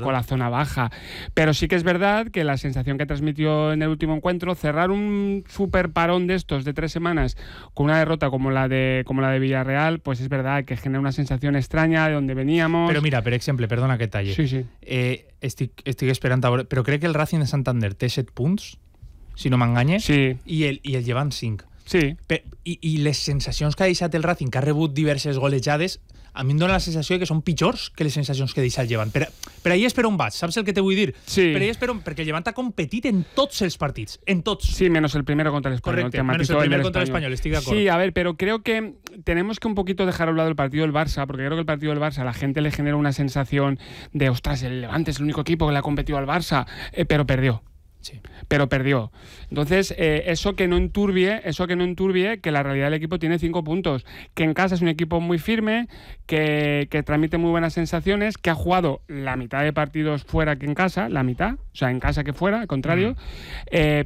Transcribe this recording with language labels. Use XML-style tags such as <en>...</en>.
<es>con la zona baja, pero sí que es verdad que la sensación que transmitió en el último encuentro, cerrar un super parón de estos de 3 semanas con una derrota como la de Villarreal, pues es verdad que genera una sensación extraña de donde veníamos. Pero mira, por ejemplo, perdona que talle, sí. Estoy esperando ahora, pero ¿cree que el Racing de Santander te 7 puntos?</es> <ca>Si no m'enganyes, sí. I el Llevant 5. Sí. I les sensacions que ha deixat el Racing, que ha rebut diverses golejades, a mi em dóna la sensació que són pitjors que les sensacions que deixa el Llevant. Però ahir és per on vaig, saps el que te vull dir? Sí. Però ahir és per on, perquè el Llevant ha competit en tots els partits, en tots.</ca> <es>Sí, menos el primero contra el Espanyol.</es> <ca>Correcte, menos el primer contra l'Espanyol, estic d'acord.</ca> <es>Sí, a ver, pero creo que tenemos que un poquito dejar a un lado el partido del Barça, porque creo que el partido del Barça a la gente le genera una sensación de, ostras, el Levante es el único equipo que le ha competido al Barça, pero perdió. Sí. Pero perdió. Entonces, eso que no enturbie que la realidad del equipo tiene 5 puntos, que en casa es un equipo muy firme, que transmite muy buenas sensaciones, que ha jugado la mitad de partidos fuera que en casa, la mitad, o sea, en casa que fuera, al contrario. Uh-huh.</es>